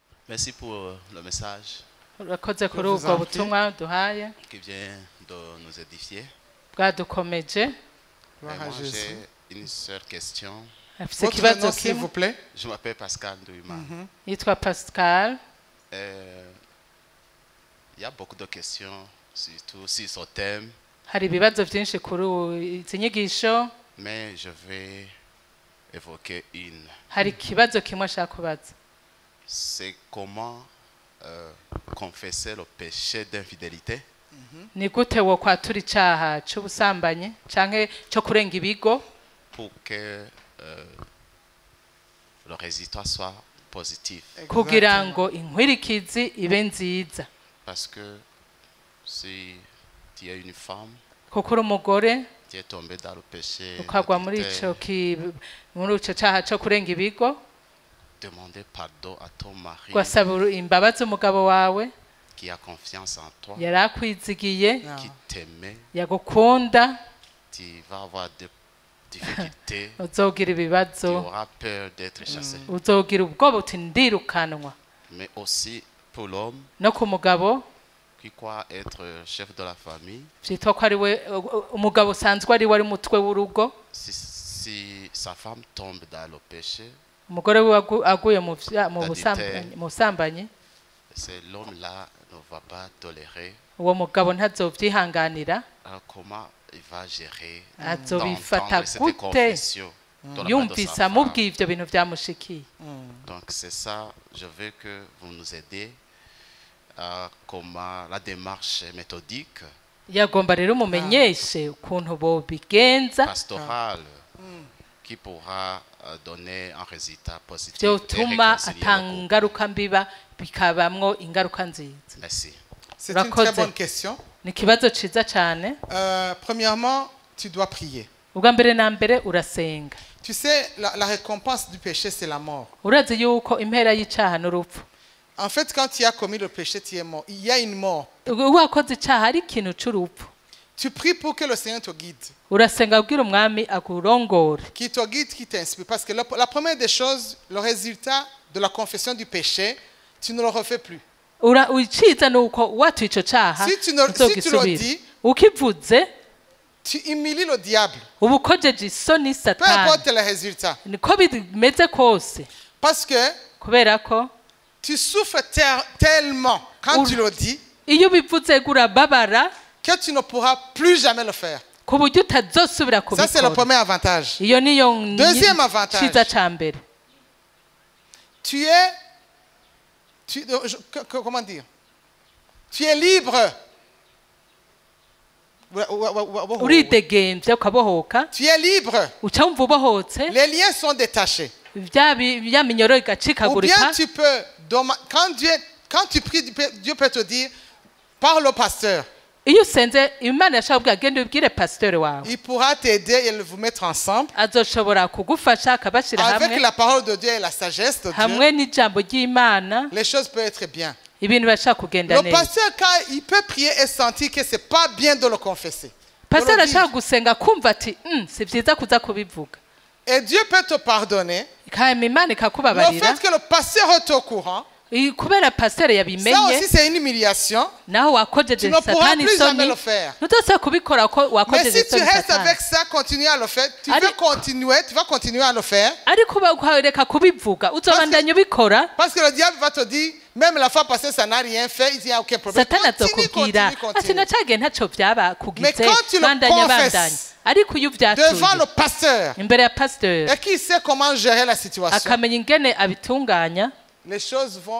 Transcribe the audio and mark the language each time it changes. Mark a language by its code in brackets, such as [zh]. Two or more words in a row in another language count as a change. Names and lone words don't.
[fr] Merci pour le message [rn] urakoze kuri ubwo butumwa duhaye [fr] qui vient de nous édifier. [rn] bwadukomeje. [fr] Moi, j'ai une seule question. [rn] Afise [fr] Votre [rn] ikibazo [fr] nom, s'il vous [rn] kimwe. [fr] plaît. Je m'appelle Pascal Douima. [rn] Yitwa Pascal. [fr] Il y a beaucoup de questions, surtout sur ce thème, [rn] Hari ibibazo byinshi kuri izi nyigisho. [fr] mais je vais évoquer une. [rn] Hari ikibazo kimwe ashaka kubaza. [fr] C'est comment confesser le péché d'infidélité [rn] Ni gute wo kwatura icaha c'ubusambanyi canke cyo kurenga ibigo [fr] pour que le résultat soit positif. [rn] kugira ngo inkwirikizi ibe nziza. [fr] Parce que si tu es une femme, [rn] kuko uri umugore [fr] tu es tombé dans le péché, [rn] ukagwa muri ico caha cyo kurenga ibigo, [fr] demander pardon à ton mari [rn] gwasaba imbabazi umugabo wawe [fr] qui a confiance en toi, [rn] yarakwizigiye [fr] qui t'aimait. [rn] yagukunda, [fr] Tu vas avoir des difficultés, [rn] uzogira [fr] tu [rn] ibibazo, [fr] auras peur d'être chassé. [rn] uzogira ubwoba uti ndirukanwa. [fr] Mais aussi pour l'homme [rn] No ku mugabo [fr] qui croit être chef de la famille, [rn] vyitwa ko ari we umugabo usanzwe ari we ari mutwe w'urugo, [fr] si sa femme tombe dans le péché, [rn] umugore we aguye mu busambanyi, [fr] c'est l'homme-là ne va pas tolérer. [rn] uwo mugabo ntazovyihanganira. [fr] Alors comment il va gérer [rn] Azobifata [fr] cette [rn] gute [fr] confession de la part de [rn] yumvise [fr] sa femme? [rn] amubwiye ivyo bintu vyamushikiye. [fr] Donc c'est ça, je veux que vous nous aidez à comment la démarche méthodique, [rn] Yagomba rero mumenyeshe ukuntu bobigenza [fr] pastorale, qui pourra donner un résultat positif et [rn] vyotuma [fr] réconcilier le couple. [rn] atangaruka mbiba bikabamwo ingaruka nziza. [fr] Merci. C'est une très bonne question. [rn] Ni ikibazo ciza cane. [fr] Premièrement, tu dois prier. [rn] Ubwa mbere na mbere urasenga. [fr] Tu sais, la récompense du péché, c'est la mort. [rn] Urazi yuko impera y'icaha n'urupfu. [fr] En fait, quand tu as commis le péché, tu es mort. Il y a une mort. [rn] Wakoze icaha ari ikintu c'urupfu. [fr] Tu pries pour que le Seigneur te guide. [rn] Urasenga kugira umwami akurongore. [fr] Qui te guide, qui t'inspire. Parce que la première des choses, le résultat de la confession du péché, tu ne le refais plus. [rn] Uciza nuko watuye ico caha [fr] Si tu le dis, [rn] ukivuze [fr] tu humilies le diable. [rn] uba ukojeje isoni [fr] Peu [rn] satani. [fr] importe le résultat. [rn] Niko bimeze kose. [fr] Parce que [rn] Kubera ko [fr] tu souffres tellement quand tu le dis [rn] iyo ubivuze urababara [fr] que tu ne pourras plus jamais le faire. [rn] ku buryo utazosubira [fr] Ça, c'est le [rn] kubikora. [fr] premier avantage. [rn] Iyo niyo [fr] Deuxième avantage. [rn] ciza ca mbere. [fr] Comment dire? Tu es libre. [rn] Uridegemvya ukabohoka. [fr] Tu es libre. [rn] Uca wumva ubohotse. [fr] Les liens sont détachés. [rn] Ya minyoro [fr] Ou bien [rn] igacikagurika. [fr] tu peux, quand tu pries, Dieu peut te dire, parle au pasteur. [rn] Iyo usenze Imana yashaka kubwira genda ubwire pasteur wawe. [fr] Il pourra t'aider et vous mettre ensemble. [rn] Azoshobora kugufasha akabashira [fr] Avec [rn] hamwe. [fr] la parole de Dieu et la sagesse de Dieu, [rn] Hamwe n'ijambo ry'Imana [fr] les choses peuvent être bien. [rn] ibintu bashaka kugenda [fr] Le [rn] neza. [fr] pasteur, quand il peut prier et sentir que c'est pas bien de le confesser. [rn] Pasteur [fr] de le dire. [rn] ashaka gusenga kumva ati si vyiza kuza kubivuga. [fr] Et Dieu peut te pardonner. [rn] Kandi Imana [fr] Le [rn] ikakubabarira. [fr] fait que le pasteur est au courant, [rn] Kubera pasteur [fr] ça [rn] yabimenye [fr] aussi c'est une humiliation. [rn] naho wakojeje [fr] Tu ne pourras [rn] satani [fr] plus jamais [rn] isoni. [fr] le faire. [rn] Ntuzose kubikora ko [fr] Mais [rn] wakojeje [fr] si tu [rn] isoni [fr] restes [rn] satani. [fr] avec ça, continue à le faire. Tu Allez. vas continuer à le faire. [rn] Ariko ukareka kubivuga uzobandanya ubikora. [fr] Parce que le diable va te dire, même la fois passée, ça n'a rien fait, il n'y a aucun problème. [rn] Satani [fr] Continue, [rn] azokubwira [fr] continue, [rn] ati [fr] continue. [rn] nacagiye ntaco vyaba [fr] Mais [rn] kugize [fr] quand tu le [rn] bandanya [fr] confesses [rn] bandanya. Ariko iyo [fr] Devant [rn] uvyatuye [fr] le pasteur, [rn] imbere ya pasteur [fr] et qui sait comment gérer la situation, [rn] akamenya ingene abitunganya [fr] les choses vont...